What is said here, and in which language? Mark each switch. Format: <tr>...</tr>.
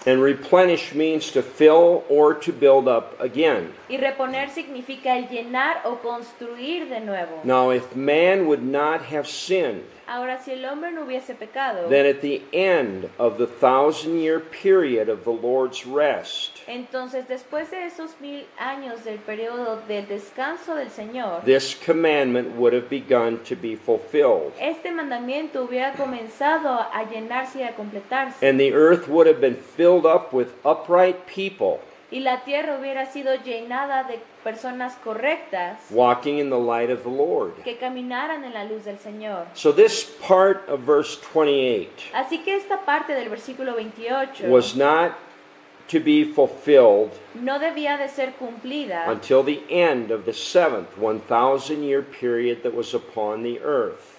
<en>And replenish means to fill or to build up again.</en> <es>Y reponer significa el llenar o construir de nuevo.</es> <en>Now if man would not have sinned,</en> <es>Ahora, si el hombre no hubiese pecado,</es> <en>then at the end of the 1,000-year period of the Lord's rest,</en> <es>entonces después de esos 1000 años del periodo del descanso del Señor,</es> <en>this commandment would have begun to be fulfilled.</en> <es>este mandamiento hubiera comenzado a llenarse y a completarse.</es> <en>And the earth would have been filled up with upright people</en> <es>Y la tierra hubiera sido llenada de personas correctas</es> <en>walking in the light of the Lord.</en> <es>que caminaran en la luz del Señor.</es> <en>So this part of verse 28</en> <es>Así que esta parte del versículo 28</es> <en>was not to be fulfilled</en> <es>no debía de ser cumplida</es> <en>until the end of the seventh 1,000-year period that was upon the earth.</en>